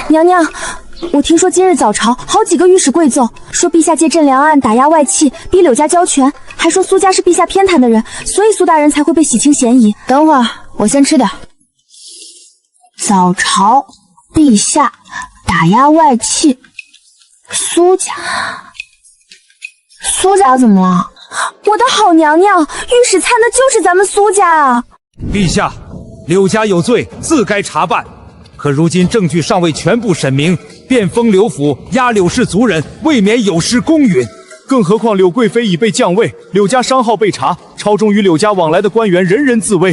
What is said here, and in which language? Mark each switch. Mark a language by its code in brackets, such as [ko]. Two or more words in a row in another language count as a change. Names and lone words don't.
[zh] 娘娘，我听說今日早朝好幾個御史跪奏，說陛下借鎮良案打壓外戚，逼柳家交權，還說蘇家是陛下偏袒的人，所以蘇大人才會被洗清嫌疑。等會兒，我先吃點。早朝，陛下打壓外戚，蘇家怎麼了？我的好娘娘，御史参的就是咱們蘇家啊！陛下，柳家有罪，自該查辦。可如今證據尚未全部審明，便封柳府，壓柳氏族人，未免有失公允。更何況柳貴妃已被降位，柳家商號被查，朝中與柳家往來的官員人人自危。